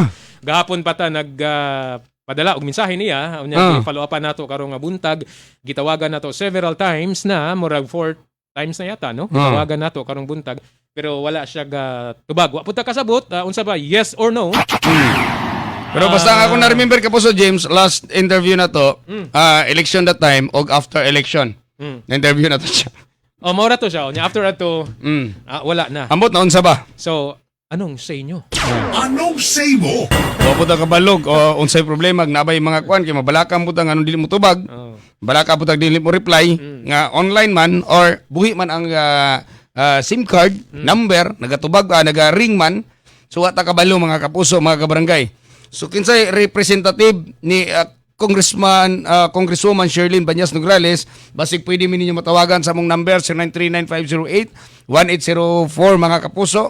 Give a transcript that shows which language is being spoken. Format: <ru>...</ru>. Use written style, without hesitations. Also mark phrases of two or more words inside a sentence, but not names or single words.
<ceb>Gahapon pa ta padala og mensahe niya, unya</ceb> <en>follow up</en> <ceb>nato karong buntag. Gitawagan nato</ceb> <en>several times</en> <ceb>na, murag 4 times na yata no. Gitawagan nato karong buntag pero wala siya tubag. Wa pud ta kasabot unsa ba</ceb> <en>yes or no.</en> <ceb>Pero basta ako na remember Kapuso James</ceb> <en>last interview</en> <ceb>na to,</ceb> <en>election that time</en> <ceb>og</ceb> <en>after election.</en> <ceb>Na-interview na to siya. Maura to siya. After ato, wala na. Ambot na unsa ba? So,</ceb> <tl>anong say nyo? Anong say mo?</tl> <ceb>Wa pud kabalog o unsay problema nabay mga kwan kay mabalaka mo anong dili mo tubag. Balaka pud dili mo reply nga online man or buhi man ang</ceb> <en>SIM card number</en> <ceb>nagatubag naga-ring man. So wa ta kabalo mga Kapuso, mga kabarangay. So kinsay representative ni Congresswoman Shirlene Banyas Nograles, basig pwede mi ninyo matawagan sa mong number 0939-508-1804 mga Kapuso.</ceb>